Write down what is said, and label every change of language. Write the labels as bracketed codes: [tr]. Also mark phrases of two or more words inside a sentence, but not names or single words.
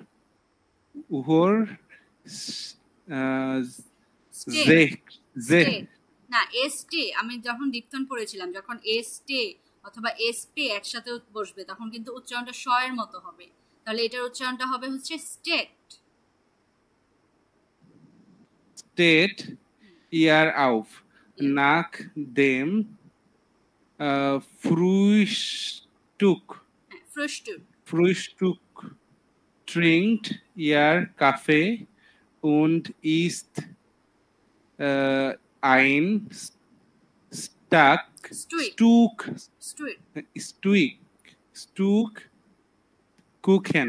[bn] না, এসটে আমি যখন ডিপথন পড়েছিলাম, যখন এসটে অথবা এসপে একসাথে বসবে তখন কিন্তু উচ্চারণটা শ এর মতো হবে। তাহলে এটার উচ্চারণটা হবে হচ্ছে স্টেট। [de] Steht ihr auf nach dem Frühstück trinkt ihr Kaffee und isst ein Stück Kuchen.